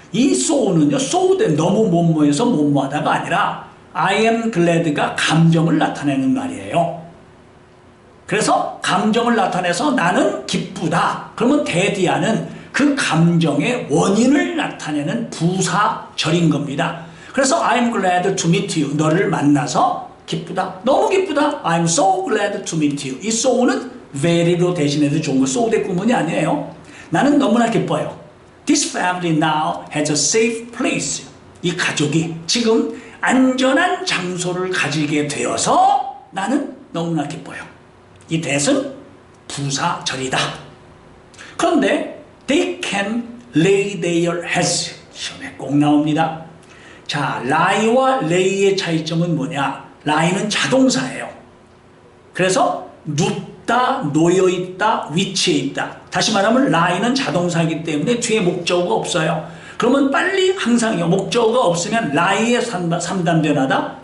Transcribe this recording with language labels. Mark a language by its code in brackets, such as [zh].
[ko] 이 so는요, so that 너무 뭐뭐해서 뭐뭐하다가 아니라 [en] I am glad [ko] 가 감정을 나타내는 말이에요. 그래서 감정을 나타내서 나는 기쁘다. 그러면 대디하는 그 감정의 원인을 나타내는 부사절인 겁니다. 그래서 [en] I'm glad to meet you. [ko] 너를 만나서 기쁘다. 너무 기쁘다. [en] I'm so glad to meet you. [ko] 이 so는 very로 대신해도 좋은 거. so 대 구문이 아니에요. 나는 너무나 기뻐요. [en] This family now has a safe place. [ko] 이 가족이 지금 안전한 장소를 가지게 되어서 나는 너무나 기뻐요. 이 that은 부사절이다. 그런데 [en] they can lay their heads. [ko] 시험에 꼭 나옵니다. 자, lie와 lay의 차이점은 뭐냐? lie는 자동사예요. 그래서 눕다, 놓여있다, 위치해 있다. 다시 말하면 lie는 자동사이기 때문에 뒤에 목적어가 없어요. 그러면 빨리 항상요. 목적어가 없으면 lie의 3단 변화다.